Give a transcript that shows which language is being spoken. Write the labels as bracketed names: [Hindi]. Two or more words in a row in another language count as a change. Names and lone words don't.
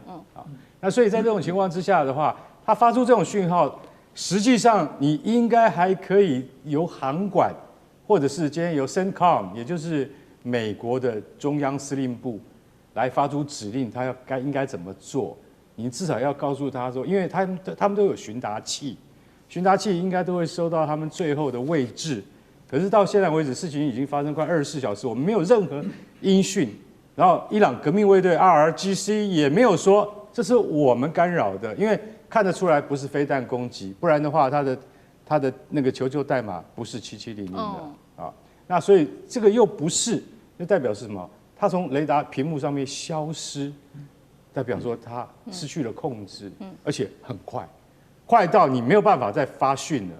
[Chinese] 那所以在這種情況之下的話，它發出這種訊號，實際上你應該還可以由航管，或者是今天由 CENTCOM， 也就是美國的中央司令部來發出指令，它應該怎麼做。你至少要告訴他說，因為他們都有尋達器，尋達器應該都會收到他們最後的位置。可是到現在為止，事情已經發生快24小时，我們沒有任何音訊。然後伊朗革命衛队 RRGC 也沒有說這是我們干擾的，因為看得出來不是飛彈攻擊，不然的話它的那個求救代碼不是7700的啊。那所以這個又不是，就代表是什麼？它從雷達屏幕上面消失，代表說它失去了控制，而且很快，快到你沒有辦法再發訊了。